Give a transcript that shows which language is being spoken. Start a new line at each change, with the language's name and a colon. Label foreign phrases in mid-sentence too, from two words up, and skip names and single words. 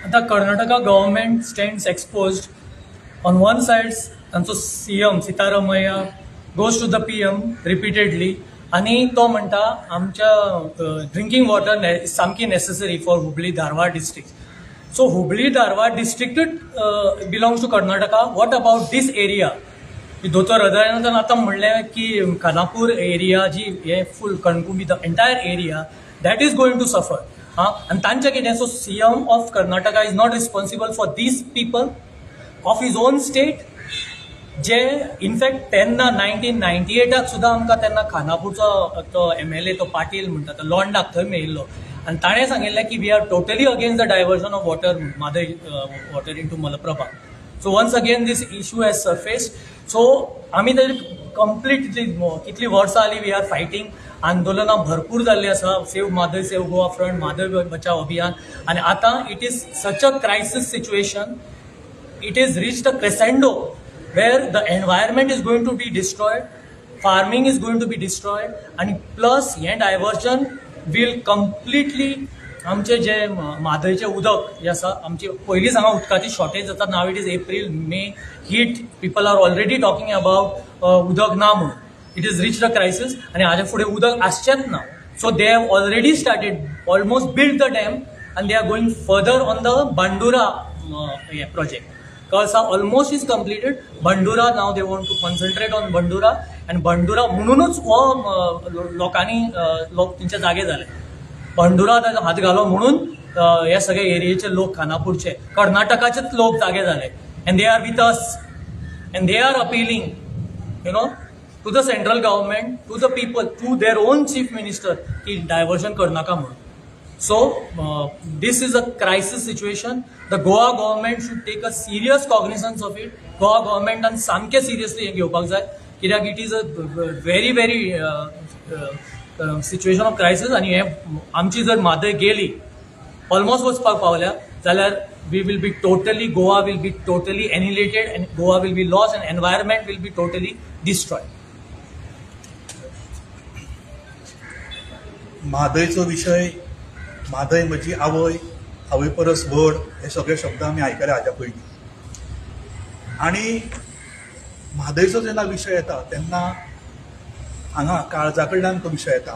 English: आता Karnataka government stands exposed on one side, तांचो CM सितारामय्या goes to the PM repeatedly
Konkani: आनी तो म्हणटा आमच्या
English: drinking water सामकी necessary for हुबली धारवाड district। so हुबली धारवाड districtूच belongs to Karnataka। What about this area?
Konkani: दोतोर हृदयानंदन आतां म्हणलें की खानापूर एरिया जी हे फूल कणकुंबी
English: the entire area that is going to suffer.
Konkani: आनी तांचें कितें?
English: So CM of Karnataka is not responsible for this people of his own state,
Konkani: जे इनफॅक्ट तेन्ना 1998 सुद्दां आमकां तेन्ना खानापूरचो तो MLA तो पाटील म्हणटा तो लोंडाक थंय मेळिल्लो आनी ताणें सांगिल्लें की
English: we are totally against the diversion of water म्हादई water in to मलप्रभा। So once again this issue has surfaced.
Konkani: सो आमी तर कंप्लीटली कितलीं वर्सां जालीं
English: we are fighting,
Konkani: आंदोलनां भरपूर जाल्लीं आसा, सेव म्हादई सेव गोवा फ्रंट, म्हादई बचाव अभियान, आनी आतां
English: it is such a crisis situation, It is reached a crescendo where the environment is going to be destroyed, farming is going to be destroyed, and plus diversion will completely
Konkani: आमचे जे म्हादयचे उदक जे आसा आमची पयलींच हांगा उदकाची शॉर्टेज जाता.
English: Now it is April May heat. People are already talking about
Konkani: उदक ना म्हणून.
English: It is reach the crisis
Konkani: आनी हाजे फुडें उदक आसचेंच ना.
English: So they have already started almost build the dam and they are going further on the Bandura project. Kalsa almost is completed. Bandura now they want to concentrate on Bandura and Bandura
Konkani: म्हणूनच लोकांनी तेंचे जागे झाले.
English: Bandura
Konkani: ताजो हात घालो म्हणून हे सगळे एरियेचे लोक खानापूरचे कर्नाटकाचेच लोक जागे झाले
English: and they are with us and they are appealing to the central government, to the people, to their own chief minister की diversion
Konkani: करनाका म्हणून.
English: So this is a crisis situation. The Goa government should take a serious cognizance of it. Goa government and सामके seriously
Konkani: घेवपाक जाय कित्याक
English: it is a very very situation of crisis.
Konkani: आणि हे आमची जर म्हादय गेली ऑलमोस्ट वचपाक पावल्या जाल्यार
English: Goa will be totally annihilated and Goa will be lost and environment will be totally destroyed.
Konkani: म्हादयचो विशय म्हादय म्हजी आवय परस व्हड हे सगळे शब्द आमी आयकले हाज्या पयलीं. आनी म्हादयचो जेन्ना विशय येता तेन्ना हांगा काळजा कडल्यान तो विशय येता.